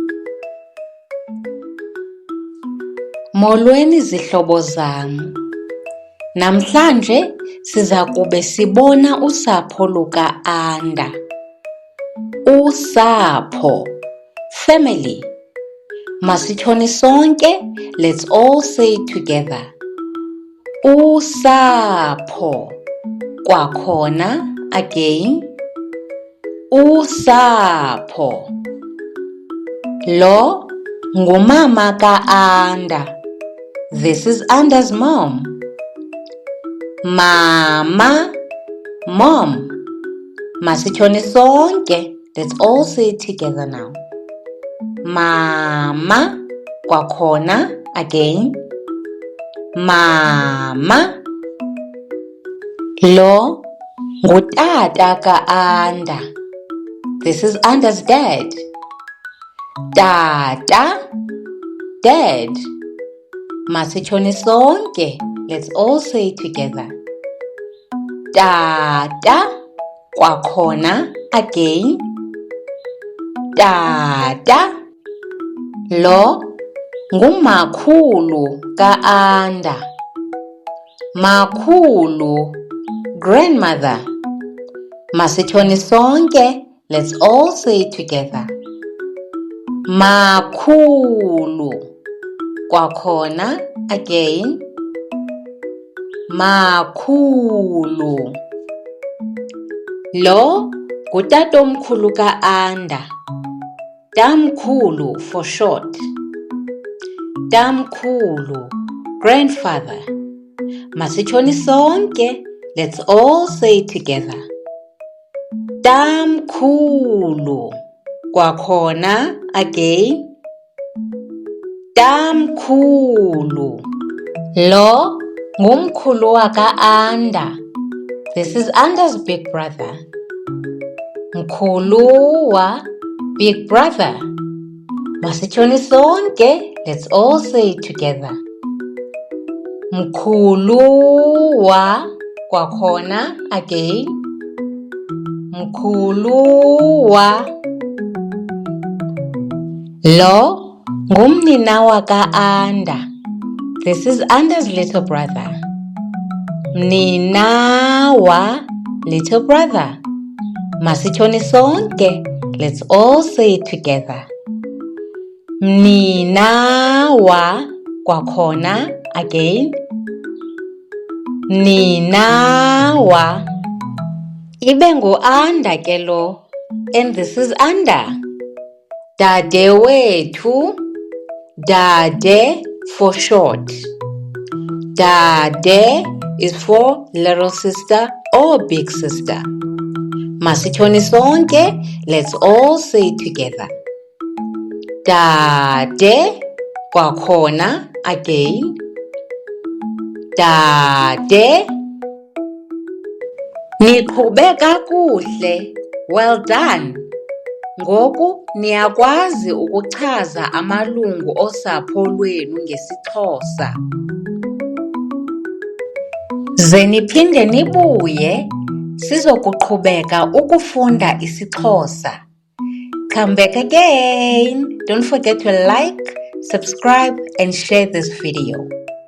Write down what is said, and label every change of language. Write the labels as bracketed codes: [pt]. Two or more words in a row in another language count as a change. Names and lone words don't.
[xh] Molweni zihlobo zam. Namhlanje siza kube sibona usapho luka-Anda. Usapho, family. Masitshoni sonke, [en] let's all say it together. [xh] Usapho. Kwakhona, again. Usapho. Lo ngumama ka-Anda. [en] This is Anda's mom. Mama, mom. [xh] Masitshoni sonke. [en] Let's all say it together now. [xh] Mama, kwakhona, again. Mama. Lo ngutata ka-Anda. [en] This is Anda's dad. Tata, dad. [xh] Masitshoni sonke. [en] Let's all say it together. [xh] Tata, kwakhona, again. Tata. Lo ngumakhulu ka-Anda. Makhulu, grandmother. Masitshoni sonke. [en] Let's all say it together. [xh] Makhulu. Kwakhona, again. Makhulu. Lo ngutatomkhulu ka-Anda. [en] Tamkhulu for short. Tamkhulu, grandfather. [xh] Masitshoni sonke. [en] Let's all say it together. [xh] Tamkhulu. Kwakhona, [en] again. [xh] Tamkhulu. Lo ngumkhulu waka-Anda. [en] This is Anda's big brother. Mkhuluwa, big brother. [xh] Masitshoni sonke. [en] Let's all say it together. [xh] Mkhuluwa. Kwakhona, again. Mkhuluwa. Lo ngumnina waka-Anda. [en] This is Anda's little brother. Mninawa, little brother. [xh] Masitshoni sonke. [en] Let's all say it together. [xh] Mninawa. Kwakhona, again. Mninawa. Ibe ngu-Anda ke lo. [en] And this is Anda. [xh] Dade wethu. [en] Dade for short. Dade is for little sister or big sister. [xh] Masitshoni sonke. [en] Let's all say it together. [xh] Dade. Kwakhona, again. Dade. Niqhube kakuhle. [en] Well done. [xh] Ngoku niyakwazi ukuchaza amalungu osapho lwenu ngesiXhosa. Ze niphinde nibuye sizokuqhubeka ukufunda isiXhosa. [en] Come back again. Don't forget to like, subscribe and share this video.